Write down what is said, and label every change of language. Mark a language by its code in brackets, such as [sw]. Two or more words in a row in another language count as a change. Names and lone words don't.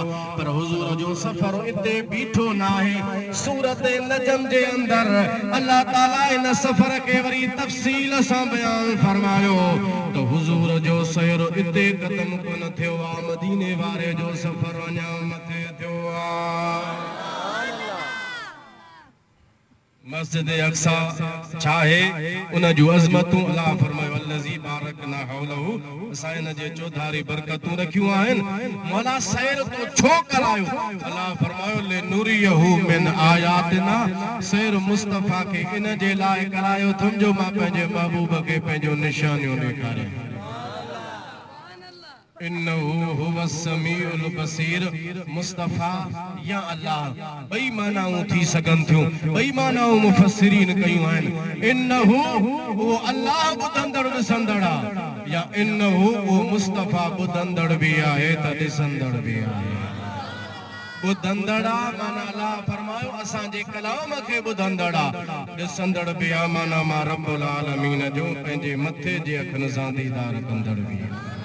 [sd] पर हुज़ूर जो सफ़र इते बीठो न आहे। सूरत नजम जे अंदर अल्लाह ताला इन सफ़र खे वरी तफ़सील सां बयान फरमायो तो हुज़ूर जो सैर इते ख़त्म कोन थियो आहे, मदीने वारे जो सफ़र अञा मथे थियो आहे। मस्जिद अक़सा छा आहे? उन जूं अज़मतूं अल्लाह फरमायो [ar] الذي باركنا حوله, [sd] असां इन जे चौधारी बरकतूं रखियूं आहिनि। मौला सैर तो छो करायो? अल्लाह फरमायो [ar] لنريه من آياتنا, [sd] सैर मुस्तफ़ा खे इन जे लाइ करायो थम जो मां पंहिंजे महबूब खे पंहिंजो निशानियूं ॾेखारियां। [ar] إنه هو السميع البصير. [sd] मुस्तफ़ा या अल्लाह ॿई मानाऊं थी सघनि थियूं, ॿई मानाऊं मुफ़स्सिरीन कयूं आहिनि। इन्नहु वो अल्लाह ॿुधंदड़ ॾिसंदड़ आहे, या इन्नहु वो मुस्तफ़ा ॿुधंदड़ बि आहे त ॾिसंदड़ बि आहे। ॿुधंदड़ आहे माना अल्लाह फरमायो असांजे कलाम खे ॿुधंदड़ आहे, ॾिसंदड़ बि आहे माना मां [ar] رب العالمين [sd] जो पंहिंजे मथे जे अखियुनि सां दीदार कंदड़ बि आहे।